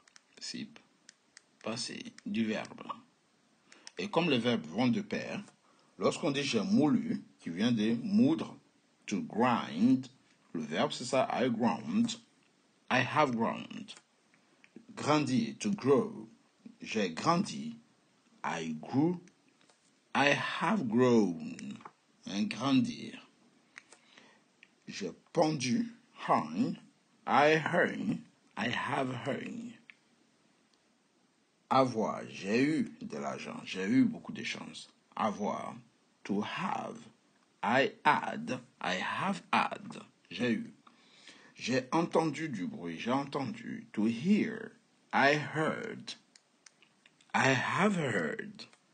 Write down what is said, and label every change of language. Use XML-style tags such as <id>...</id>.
<fr>Participe passé du verbe. Et comme les verbes vont de pair, lorsqu'on dit j'ai moulu, qui vient de moudre, to grind, le verbe c'est ça,</fr> <en>I ground, I have ground. Grandir, to grow,</en> <fr>j'ai grandi,</fr> <en>I grew, I have grown.</en> <fr>Grandir. J'ai pendu,</fr> <en>hung, I hung, I have hung.</en> <fr>Avoir, j'ai eu de l'argent, j'ai eu beaucoup de chance.</fr> <en>Avoir, to have, I had, I have had,</en> <fr>j'ai eu. J'ai entendu du bruit, j'ai entendu, to hear,</fr> <en>I heard, I have heard.</en>